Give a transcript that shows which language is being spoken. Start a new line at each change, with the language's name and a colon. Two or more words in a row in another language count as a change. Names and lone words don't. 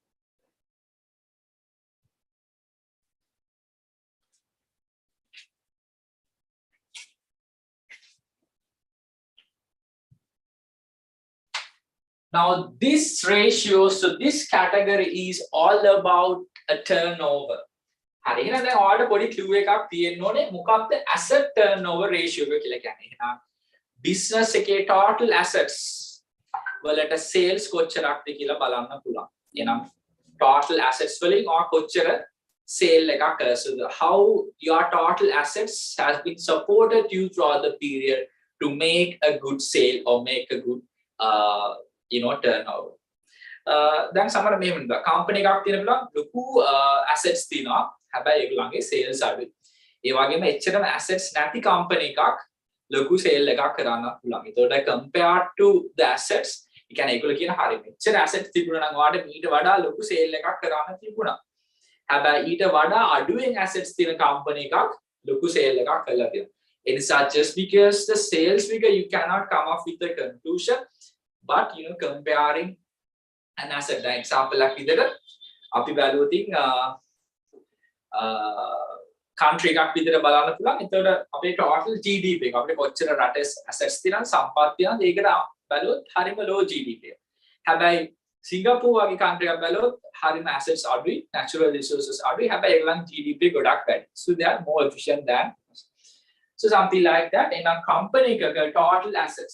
English: Now this ratio, so this category is all about a turnover.
Sinhala: හරි එහෙනම් දැන් ඔයාලට පොඩි clue එකක් තියෙන්න ඕනේ මොකක්ද
English: asset turnover ratio
Sinhala: එක කියලා කියන්නේ. එහෙනම් business එකේ
English: total assets
Sinhala: වලට sales කොච්චරක්ද කියලා බලන්න පුළුවන්. එහෙනම්
English: total assets
Sinhala: වලින් ඔයා කොච්චර sale එකක් කරලා.
English: So how your total assets has been supported you throughout the period to make a good sale or make a good turnover.
Sinhala: දැන් සමහර මෙහෙම නේද company එකක් තියෙන පුළුවන් ලොකු assets තියෙනවා හැබැයි ඒගොල්ලන්ගේ sales අඩුයි. ඒ වගේම එච්චරම assets නැති company එකක් ලොකු sale එකක් කරන්න පුළුවන්.
English: ඒතකොට compared to the assets,
Sinhala: ඒ කියන්නේ ඒගොල්ලෝ කියන හරිය මෙච්චර assets තිබුණා නම් ඔයාලට ඊට වඩා ලොකු sale එකක් කරන්න තිබුණා. හැබැයි ඊට වඩා අඩුවෙන් assets තියෙන company එකක් ලොකු sale එකක් කරලා තියෙනවා.
English: ඒ නිසා just because the sales figure you cannot come up with a conclusion, but comparing an asset, like example like
Sinhala: විදිහට අපි බැලුවොතින් country එකක් විදිහට බලන්න පුළුවන්. එතකොට අපේ
English: total GDP
Sinhala: එක අපිට කොච්චර රටේ assets තියෙනවද සම්පත් තියෙනවද ඒකට බැලුවොත් හරිම
English: low GDP
Sinhala: එක. හැබැයි සිංගප්පූර් වගේ country එකක් බැලුවොත් හරිම assets අඩුයි,
English: natural resources
Sinhala: අඩුයි. හැබැයි ඒගොල්ලන් GDP ගොඩක් වැඩි.
English: So they are more efficient than us. So something like that in a company එකක total assets.